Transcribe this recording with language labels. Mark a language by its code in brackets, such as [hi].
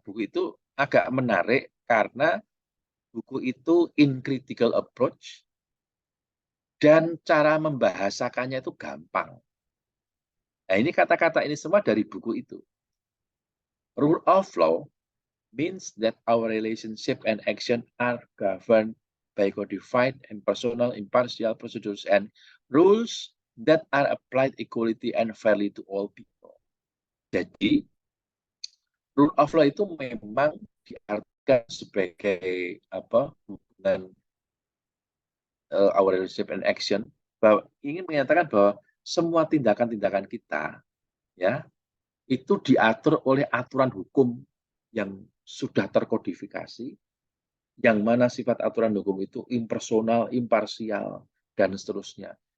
[id] Buku itu agak menarik karena buku itu [en] in critical approach [id] dan cara membahasakannya itu gampang. Nah, ini kata-kata ini semua dari buku itu. [en] Rule of law means that our relationship and action are governed by codified and personal impartial procedures and rules that are applied equally and fairly to all people. [id] Jadi, rule of law itu memang diartikan sebagai hubungan [en] our relationship and action, [id] bahwa ingin menyatakan bahwa semua tindakan-tindakan kita ya itu diatur oleh aturan hukum yang sudah terkodifikasi, yang mana sifat aturan hukum itu impersonal, imparsial, dan seterusnya.